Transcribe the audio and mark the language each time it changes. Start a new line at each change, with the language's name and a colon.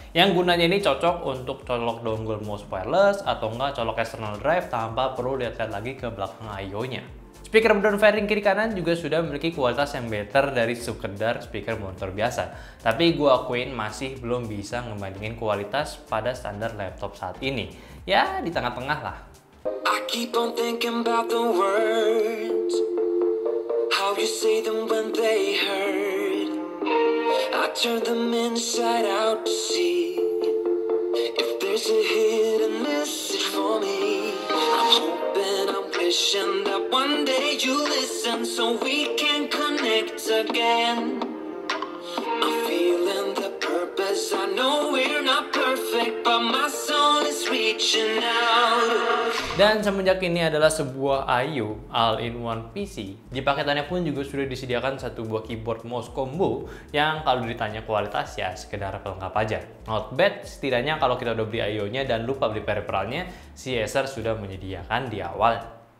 Indonesian: Yang gunanya ini cocok untuk colok dongle mouse wireless atau enggak colok external drive tanpa perlu lihat-lihat lagi ke belakang IO-nya. Speaker down fairing kiri kanan juga sudah memiliki kualitas yang better dari sekedar speaker monitor biasa. Tapi gue akuin masih belum bisa ngebandingin kualitas pada standar laptop saat ini. Ya, di tengah-tengah lah.
English: I keep on thinking about the words, how you say them when they hurt. I turn them inside out to see if there's a hidden message for me. I'm hoping, I'm wishing that one day you listen so we can connect again. I'm feeling the purpose, I know we're not perfect, but my soul is reaching out.
Indonesian: Dan semenjak ini adalah sebuah AIO all-in-one PC, di paketannya pun juga sudah disediakan satu buah keyboard mouse combo yang kalau ditanya kualitas ya sekedar pelengkap aja.
English: Not bad,
Indonesian: setidaknya kalau kita udah beli AIO-nya dan lupa beli peripheralnya, si Acer sudah menyediakan di awalnya.